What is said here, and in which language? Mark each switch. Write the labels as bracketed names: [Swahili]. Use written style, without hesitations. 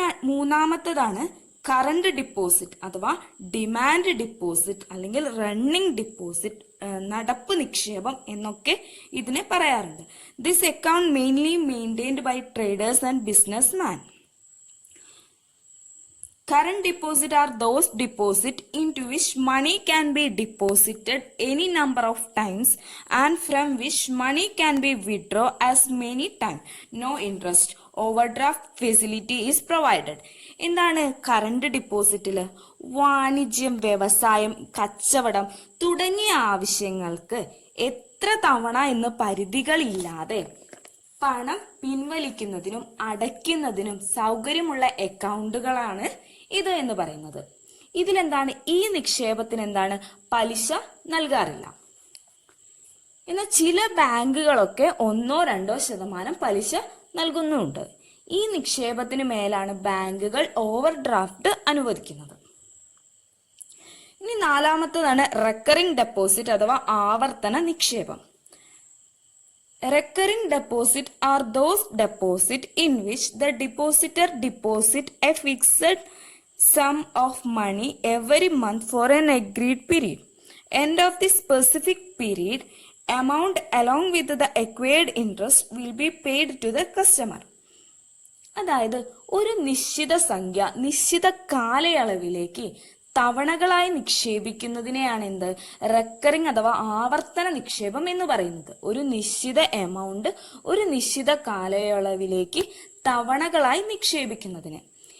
[Malayalam] മൂന്നാമത്തേതാണ് current deposit അഥവാ demand deposit അല്ലെങ്കിൽ running deposit, നടപ്പ് നിക്ഷേപം എന്നൊക്കെ ഇതിനെ പറയാറുണ്ട്. [English] This account mainly maintained by traders and business man. Current deposit are those deposits into which money can be deposited any number of times and from which money can be withdrawn as many times. No interest. Overdraft facility is provided. [Malayalam] എന്താണ് current ഡിപ്പോസിറ്റിൽ വാണിജ്യം, വ്യവസായം, കച്ചവടം തുടങ്ങിയ ആവശ്യങ്ങൾക്ക് എത്ര തവണ എന്ന് പരിധികളില്ലാതെ പണം പിൻവലിക്കുന്നതിനും അടയ്ക്കുന്നതിനും സൗകര്യമുള്ള അക്കൗണ്ടുകളാണ് ഇത് എന്ന് പറയുന്നത്. ഇതിലെന്താണ് ഈ നിക്ഷേപത്തിന് എന്താണ് പലിശ നൽകാറില്ല. എന്നാൽ ചില ബാങ്കുകളൊക്കെ 1-2% പലിശ നൽകുന്നുണ്ട്. ഈ നിക്ഷേപത്തിന് മേലാണ് ബാങ്കുകൾ ഓവർ ഡ്രാഫ്റ്റ് അനുവദിക്കുന്നത്. ഇനി നാലാമത്തതാണ് റെക്കറിംഗ് ഡെപ്പോസിറ്റ് അഥവാ ആവർത്തന നിക്ഷേപം. [English] Recurring deposit are those deposit in which the depositor deposit a fixed sum of money every month for an agreed period. End of the specific period, amount along with the acquired interest will be paid to the customer. [Malayalam] അതായത് ഒരു നിശ്ചിത സംഖ്യ നിശ്ചിത കാലയളവിലേക്ക് തവണകളായി നിക്ഷേപിക്കുന്നതിനെയാണ് എന്ത് recurring അഥവാ ആവർത്തന നിക്ഷേപം എന്ന് പറയുന്നത്. ഒരു നിശ്ചിത എമൗണ്ട് ഒരു നിശ്ചിത കാലയളവിലേക്ക് തവണകളായി നിക്ഷേപിക്കുന്നതിന്.